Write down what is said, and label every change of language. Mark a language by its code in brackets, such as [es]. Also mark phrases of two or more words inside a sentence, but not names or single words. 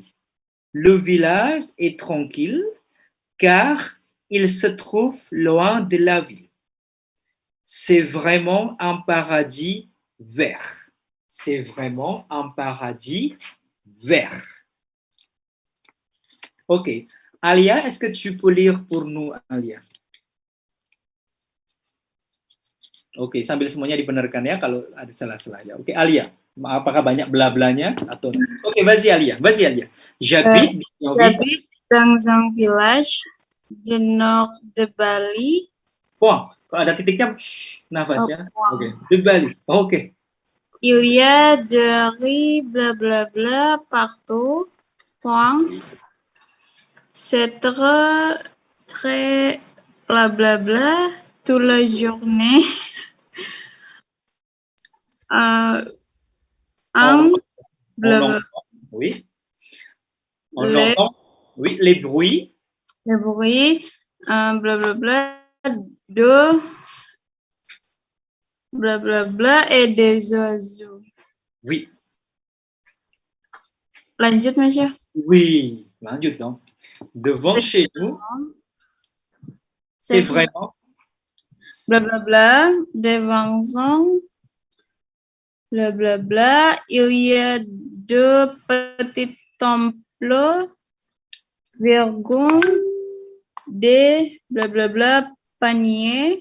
[fr] Le village est tranquille car il se trouve loin de la ville. C'est vraiment un paradis vert. C'est vraiment un paradis vert. Ok. Alia, est-ce que tu peux lire pour nous, Alia? [id] Oke, sambil semuanya dibenarkan ya kalau ada salah-salah ya. Oke, Alia, apakah banyak bla-blanya atau? Oke, [fr] vas-y Alia. J'habite dans un village du nord de Bali. Point. [id] Kalau ada titiknya, nafas ya. [fr] Oke, de Bali. Oke. Il y a des riz blablabla partout. Point. C'est très blablabla toute la journée. Oui. On entend. Oui, les bruits. Les bruits, blablabla, de blablabla et des oiseaux. Oui. [id] Lanjut, Masya. Oui, lanjut dong. [fr] Devant chez nous, c'est vraiment blablabla, devant blablabla, il y a deux petits temples, virgule, des blablabla paniers.